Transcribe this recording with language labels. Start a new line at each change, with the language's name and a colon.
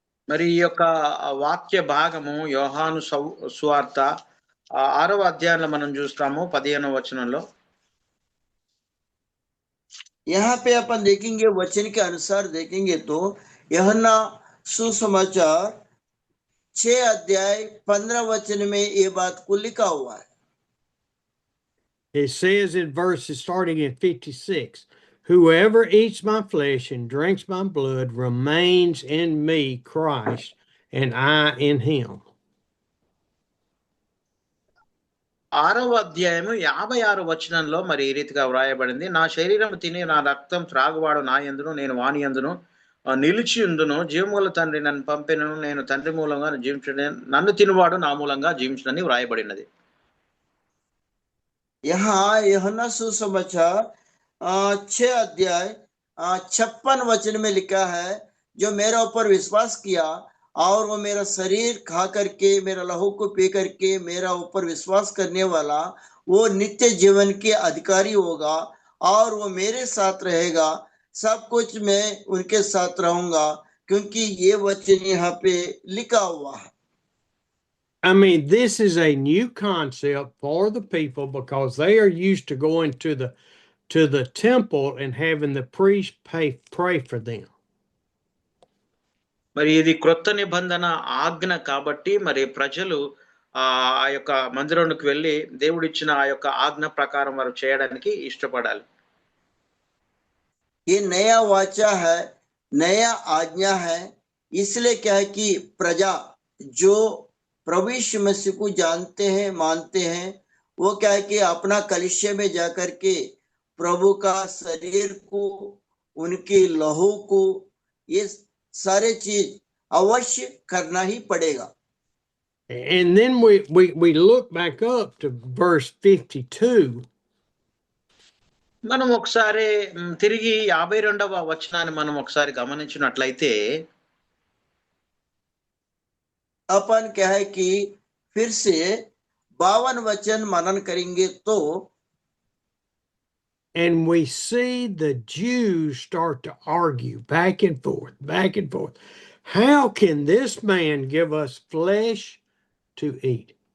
Telugu: మరి ఈ యొక్క వాక్య భాగము యోహాను సువార్త 6వ అధ్యాయంలో మనం చూస్తాము 15వ వచనంలో.
Hindi: यहाँ पे अपन देखेंगे, वचन के अनुसार देखेंगे तो यूहन्ना सुसमाचार 6 अध्याय 15 वचन में ये बात को लिखा हुआ है.
English: It says in verses starting in 56, whoever eats my flesh and drinks my blood remains in me, Christ, and I in him.
Telugu: 6వ అధ్యాయము 56 వచనంలో మరి ఈ రీతిగా వ్రాయబడింది, నా శరీరం తిని నా రక్తం త్రాగువాడు నా యందును, నేను వాని యందును నిలిచి ఉందును, జీవముల తండ్రి నన్ను పంపెను, నేను తండ్రి మూలంగా జీవించును, నన్ను తినువాడు నా మూలంగా జీవించునని వ్రాయబడినది. यहाँ यूहन्ना सुसमाचार 6 अध्याय 56 वचन में लिखा है, जो मेरे ऊपर विश्वास किया और वो मेरा शरीर खा करके, मेरा लहू को पी करके मेरा ऊपर विश्वास करने वाला वो नित्य जीवन के अधिकारी होगा और वो मेरे साथ रहेगा, सब कुछ मैं उनके साथ रहूंगा, क्योंकि ये वचन यहाँ पे लिखा हुआ है.
English: I mean, this is a new concept for the people because they are used to going to the temple and having the priest pray for them.
Telugu: మరి ఇది క్రొత్త నిబంధన ఆజ్ఞ కాబట్టి మరి ప్రజలు ఆ యొక్క మందిరంలోకి వెళ్ళి దేవుడిచ్చిన ఆ యొక్క ఆజ్ఞ ప్రకారం వారు చేయడానికి ఇష్టపడాలి.
Hindi: ये नया वाचा है, नया आज्ञा है, इसलिए क्या है कि प्रजा जो प्रभु यीशु मसीह को जानते हैं, मानते हैं, वो क्या है कि अपना कलीसिया में जाकर के प्रभु का शरीर को, उनकी लहू को, ये सारे चीज अवश्य करना ही पड़ेगा.
English: And then we look back up to verse 52.
Telugu: మనం ఒకసారి తిరిగి 52వ వచనాన్ని మనం ఒకసారి గమనించినట్లయితే
Hindi: अपन क्या है कि फिर से 52 वचन मनन करेंगे तो
English: And we see the Jews start to argue back and forth, back and forth. How can this man give us flesh to eat?